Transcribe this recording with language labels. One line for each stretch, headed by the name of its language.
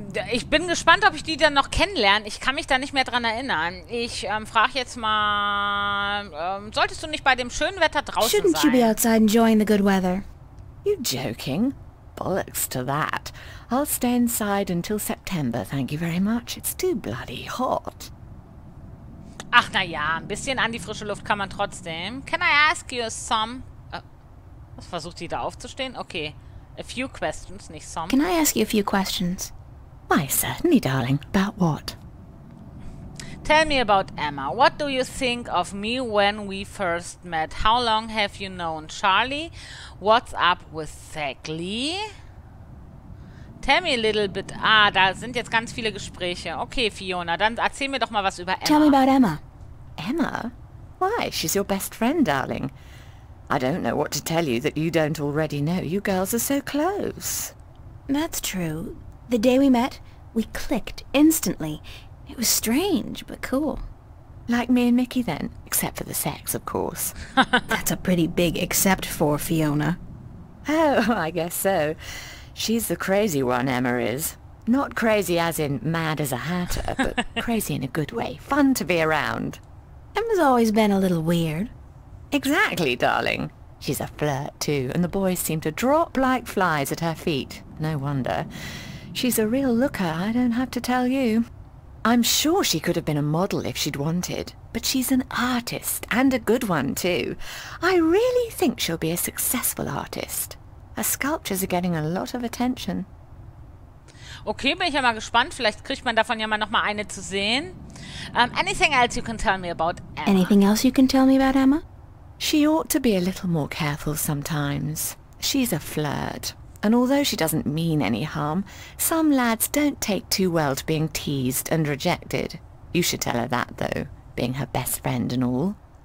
German: Ich bin gespannt, ob ich die dann noch kennenlerne. Ich kann mich da nicht mehr dran erinnern. Ich frage jetzt mal, solltest du nicht bei dem schönen Wetter draußen
English: Shouldn't
German: sein?
English: you be outside enjoying the good weather? You joking? Bollocks to that. I'll stay inside until September, thank you very much. It's too bloody hot.
German: Ach, naja, ein bisschen an die frische Luft kann man trotzdem.
English: Can I ask you some...
German: Was versucht die da aufzustehen?
English: Okay. A few questions, nicht some. Can I ask you a few questions? Why, certainly, darling. About what? Tell me about Emma. What do you think of me when we first met? How long have you known Charlie? What's up with Thackley? Tell me a little bit...
German: Ah, da sind jetzt ganz viele Gespräche. Okay, Fiona, dann erzähl mir doch mal was über Emma.
English: Tell me about Emma. Emma? Why, she's your best friend, darling. I don't know what to tell you that you don't already know. You girls are so close. That's true. The day we met, we clicked instantly. It was strange, but cool. Like me and Mickey then, except for the sex, of course. That's a pretty big except for, Fiona. Oh, I guess so. She's the crazy one, Emma is. Not crazy as in mad as a hatter, but crazy in a good way. Fun to be around. Emma's always been a little weird. Exactly, darling. She's a flirt, too, and the boys seem to drop like flies at her feet. No wonder. She's a real looker, I don't have to tell you. I'm sure she could have been a model if she'd wanted, but she's an artist, and a good one, too. I really think she'll be a successful artist. Her sculptures are getting a lot of attention.
German: Okay, bin ich ja mal gespannt. Vielleicht kriegt man davon ja mal noch mal eine zu sehen.
English: Anything else you can tell me about Emma? Anything else you can tell me about Emma? She ought to be a little more careful sometimes. She's a flirt, and although she doesn't mean any harm, some lads don't take too well to being teased and rejected. You should tell her that, though, being her best friend and all.